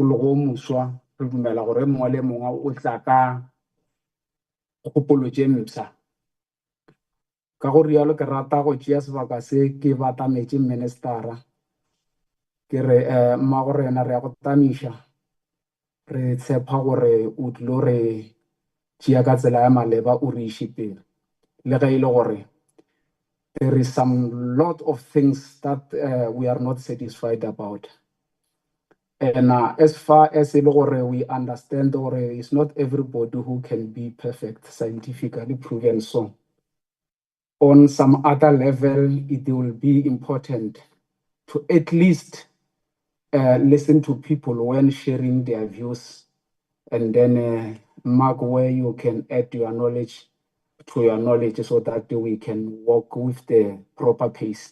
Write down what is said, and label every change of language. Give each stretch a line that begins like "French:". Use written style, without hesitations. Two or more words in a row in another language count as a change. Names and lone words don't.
Northern Sotho: le go muswa re dumela gore mongwe le mongwe o tla ka kgopolo tše mpšha ka go rialo ke rata go tšea sebaka se ke batametše ministera ke re mmagorena re ya go tamiša re tshepa gore o tlilo re tšea ka tsela ya maleba o re iše pele le ge e le gore
English: there is some lot of things that we are not satisfied about. And as far as we understand, it's not everybody who can be perfect, scientifically proven so. On some other level, it will be important to at least listen to people when sharing their views, and then mark where you can add your knowledge to your knowledge so that we can walk with the proper pace.